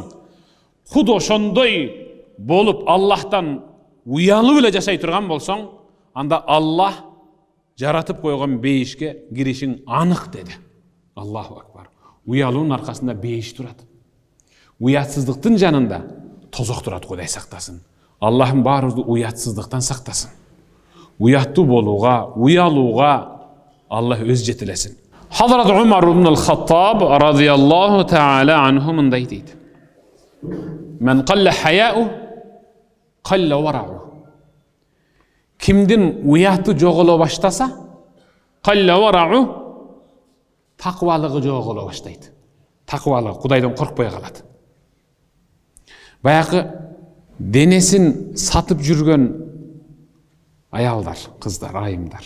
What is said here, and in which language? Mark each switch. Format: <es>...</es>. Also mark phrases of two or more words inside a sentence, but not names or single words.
<ky>Худ ошондой болуп Аллахтан уялып эле жашай турган болсоң, анда Аллах жаратып койгон бейишке киришиң анык деди.</ky> <ar>الله أكبر.</ar> <ky>Уялуунун аркасында бейиш турат. Уятсыздыктын жанында тозок турат, Кудай сактасын. Аллахым баарыбызды уятсыздыктан сактасын. Уяттуу болууга, уялууга Аллах өз жетелесин. Hazrat Umar ibn al-Khattab</ky> <ar>رضي الله تعالى عنه</ar> <ky>мындай дейди.</ky> <ar>من قل حياؤه قل ورعه.</ar> <ky>Кимдин уяты жоголо баштаса,</ky> <ar>قل ورعه,</ar> <ky>такыбалыгы жоголо баштайды. Такыбалыгы, Кудайдан коркпой калат. Баягы денесин сатып жүргөн аялдар, кыздар, айымдар.</ky>